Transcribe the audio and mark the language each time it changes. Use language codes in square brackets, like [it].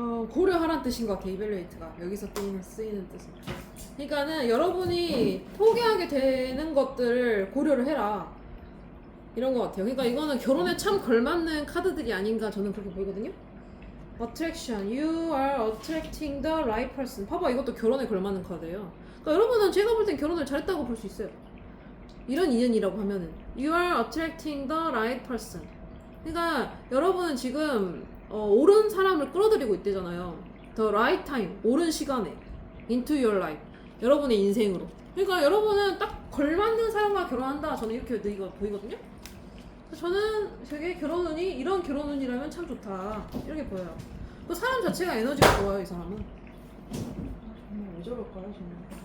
[ko] 고려하란 뜻인 것 같아. evaluate가 여기서 쓰이는 뜻은. 그러니까는 여러분이 포기하게 되는 것들을 고려를 해라, 이런 것 같아요. 그러니까 이거는 결혼에 참 걸맞는 카드들이 아닌가 저는 그렇게 보이거든요. [en] Attraction, you are attracting the right person. [ko] 봐봐, 이것도 결혼에 걸맞는 카드예요. 그러니까 여러분은 제가 볼 땐 결혼을 잘했다고 볼 수 있어요. 이런 인연이라고 하면은 [en] you are attracting the right person. [ko] 그러니까 여러분은 지금 옳은 사람을 끌어들이고 있대잖아요. [en] The right time, [ko] 옳은 시간에 [en] into your life, [ko] 여러분의 인생으로. 그러니까 여러분은 딱 걸맞는 사람과 결혼한다, 저는 이렇게 보이거든요. 저는 되게 결혼운이, 이런 결혼운이라면 참 좋다, 이렇게 보여요. 그 사람 자체가 에너지가 좋아요, 이 사람은. 왜 저럴까요, 저는.